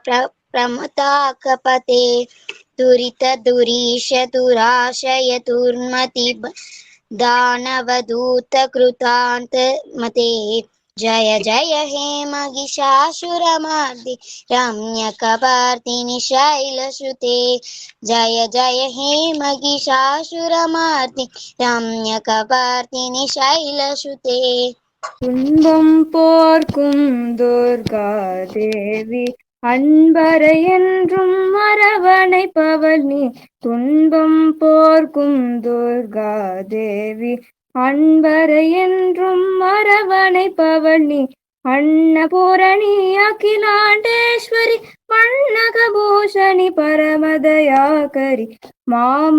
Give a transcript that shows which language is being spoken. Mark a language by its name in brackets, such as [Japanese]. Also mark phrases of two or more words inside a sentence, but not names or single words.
[Sanskrit] प्रमताकपते दुरित दुरीश दुराशय दुर्मति दानवदूत कृतान्त मते जय जय हे महिषासुरमर्दिनि रम्यकपर्दिनि शैलसुते जय जय हे महिषासुरमर्दिनि रम्यकपर्दिनि शैलसुते [Tamil] துன்பம் போர்க்கும் துர்கா தேவி அன்பரை என்றும் அரவணைப்பவள் நீ துன்பம் போர்க்கும் துர்கா தேவி அன்பரை என்றும் அரவணைப்பவள் நீ அன்னபூரணி அகிலாண்டேஸ்வரி மன்னகபூஷணி பரமதயாகரி மாம